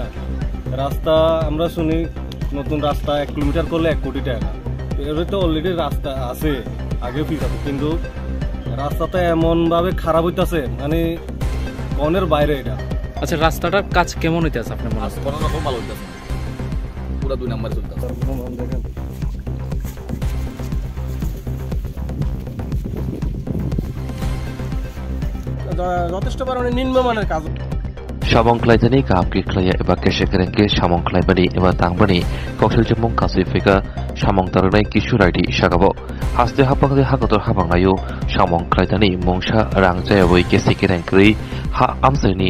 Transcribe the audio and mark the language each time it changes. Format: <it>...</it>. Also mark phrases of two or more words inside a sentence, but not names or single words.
<bn>রাস্তা আমরা শুনি নতুন রাস্তা 1 কিলোমিটার করলে 1 কোটি টাকা, এর তো অলরেডি রাস্তা আছে আগে ফিস আছে, কিন্তু রাস্তাটা এমনভাবে খারাপ হইতেছে মানে কনের বাইরে এটা। আচ্ছা, রাস্তাটার কাজ কেমন হইতেছে আপনার মনে হয়? কোনো রকম ভালো হইতেছে, পুরো 2 নম্বরে চলতেছে। দেখেন যথেষ্ট পরিমাণে নিম্নমানের কাজ।</bn> <trp>Samongklaidani kaamki klaya eba keshekerengke samongklaibani eba tangbani kokseljemong kasifika samongtarnai kisurai isagabo haste hapakde hagotor habangnayo samongklaidani mongsa rangjayawoi kesekerengkri ha amsani</trp>